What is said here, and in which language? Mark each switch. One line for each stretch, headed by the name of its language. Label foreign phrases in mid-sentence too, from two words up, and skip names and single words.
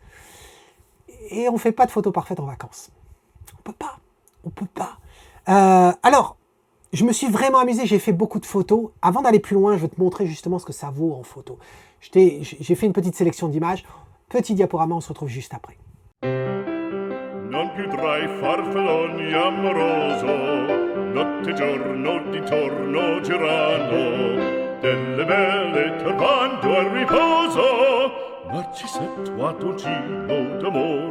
French: Et on ne fait pas de photo parfaite en vacances. On peut pas. Alors, je me suis vraiment amusé, j'ai fait beaucoup de photos. Avant d'aller plus loin, je vais te montrer justement ce que ça vaut en photo. J'ai fait une petite sélection d'images. Petit diaporama, on se retrouve juste après.
Italian: Non più tra i farfalloni amoroso, notte e giorno di torno girano, delle belle turbando al riposo, Narcisetto a dolcino d'amor.